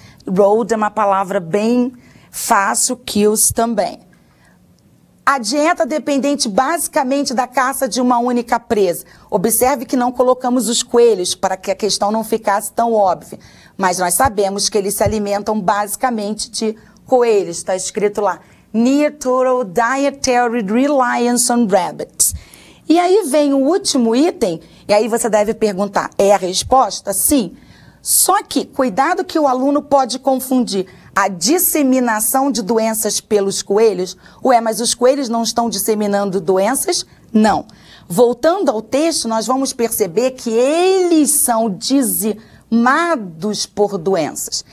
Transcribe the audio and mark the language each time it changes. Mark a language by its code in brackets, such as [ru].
[pt] Road é uma palavra bem fácil, kills também. A dieta dependente basicamente da caça de uma única presa. Observe que não colocamos os coelhos para que a questão não ficasse tão óbvia, mas nós sabemos que eles se alimentam basicamente de coelhos, está escrito lá. [en] Near total dietary reliance on rabbits. [pt] E aí vem o último item, e aí você deve perguntar, é a resposta? Sim. Só que, cuidado que o aluno pode confundir a disseminação de doenças pelos coelhos. Ué, mas os coelhos não estão disseminando doenças? Não. Voltando ao texto, nós vamos perceber que eles são dizimados por doenças.